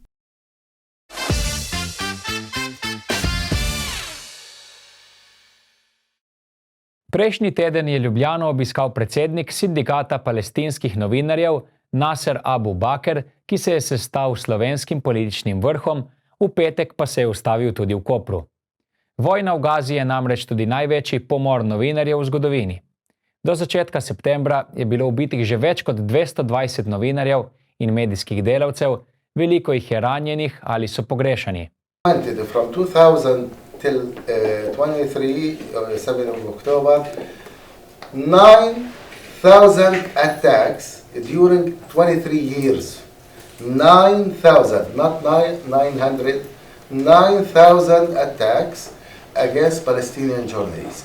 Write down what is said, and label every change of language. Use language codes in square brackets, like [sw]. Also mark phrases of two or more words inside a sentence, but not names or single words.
[sl] Prejšnji teden je Ljubljano obiskal predsednik Sindikata palestinskih novinarjev Nasser Abu Baker, ki se je sestal s slovenskim političnim vrhom, v petek pa se je ustavil tudi v Kopru. Vojna v Gazi je namreč tudi največji pomor novinarjev v zgodovini. Do začetka septembra je bilo ubitih že več kot 220 novinarjev in medijskih delavcev, veliko jih je ranjenih ali so pogrešani. [en] From 2000 till 23, 7 of October, 9,000 attacks during 23 years. 9,000, not 900, 9,000 attacks against Palestinian journalists.